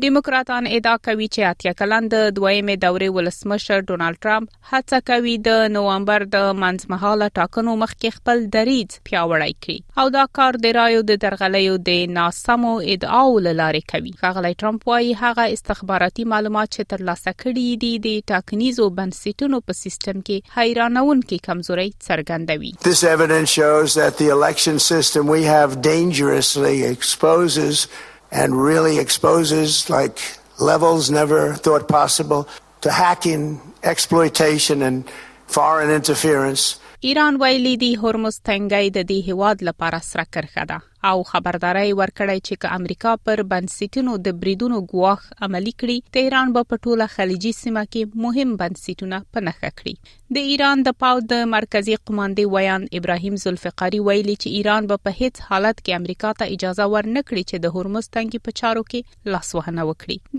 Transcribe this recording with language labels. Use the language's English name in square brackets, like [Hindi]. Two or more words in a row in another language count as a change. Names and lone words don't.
[Pashto] دیموکراتان ادعا کوي چې اتیا کلن د دویمې دورې ولسمشر ډونالد ټرمپ هڅه کوي د نوامبر د منځمهاله ټاکنو مخکې خپل دریځ پیاوړی کړي او دا کار د رایو د درغلیو د ناسمو ادعاو لاره کوي. ښاغلی ټرمپ وايي هغه استخباراتي معلومات چې ترلاسه کړي دي د ټاکنیزو بنسټونو په سیستم کې حیرانونکې کمزوري څرګندوي. [English] This evidence shows that the election system we have dangerously exposes and really exposes like levels never thought possible to hacking, exploitation and foreign interference. [Pashto] ایران ویلي دی هرمز تنګي د دې هواد لپاره سره کرخه ده او خبرداري ورکړی چې که امریکا پر بنسټونو د بریدونو ګواښ عملی کړي تهران به په ټوله خلیجي سیمه کې مهم بنسټونه پنهخه کړي. د ایران د پاو د مرکزی قوماندې ویان ابراهیم ذوالفقاری ویلي چې ایران به په هیڅ حالت کې امریکا ته اجازه ورنکړي چې د هرمز تنګي په چارو کې لاسوهنه وکړي.